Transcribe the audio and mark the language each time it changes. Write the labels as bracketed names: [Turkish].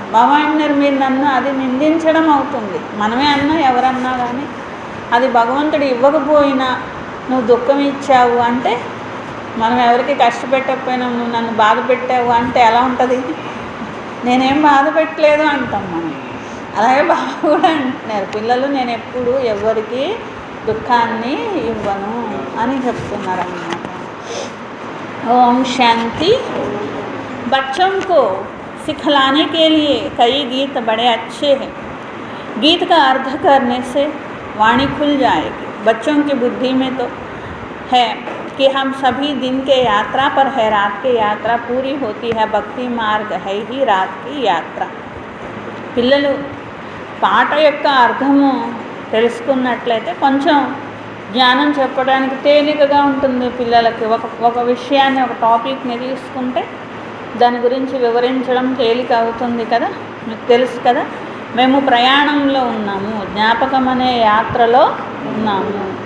[Telugu] బాబా అంటున్నారు మీరు నన్ను, అది నిందించడం అవుతుంది. మనమే అన్నా ఎవరన్నా కానీ అది భగవంతుడు ఇవ్వకపోయినా నువ్వు దుఃఖం ఇచ్చావు అంటే, మనం ఎవరికి కష్టపెట్టకపోయినా నువ్వు నన్ను బాధ పెట్టావు అంటే ఎలా ఉంటుంది? నేనేం బాధ పెట్టలేదు అంటాం మనం. అలాగే బాబా కూడా అంటున్నారు, పిల్లలు నేను ఎప్పుడు ఎవరికి దుఃఖాన్ని ఇవ్వను అని చెప్తున్నారు అన్నమాట. ఓం శాంతి. [Hindi] बच्चों को सिखलाने के लिए कई गीत बड़े अच्छे हैं. गीत का अर्थ करने से वाणी खुल जाएगी. बच्चों की बुद्धि में तो है कि हम सभी दिन के यात्रा पर है, रात की यात्रा पूरी होती है. भक्ति मार्ग है ही रात की यात्रा. [Telugu] పిల్లలు పాట యొక్క అర్థము తెలుసుకున్నట్లయితే కొంచెం జ్ఞానం చెప్పడానికి తేలికగా ఉంటుంది పిల్లలకి. ఒక విషయాన్ని, ఒక టాపిక్ని తీసుకుంటే దాని గురించి వివరించడం తేలిక అవుతుంది కదా. మీకు తెలుసు కదా, మేము ప్రయాణంలో ఉన్నాము, జ్ఞాపకం అనే యాత్రలో ఉన్నాము.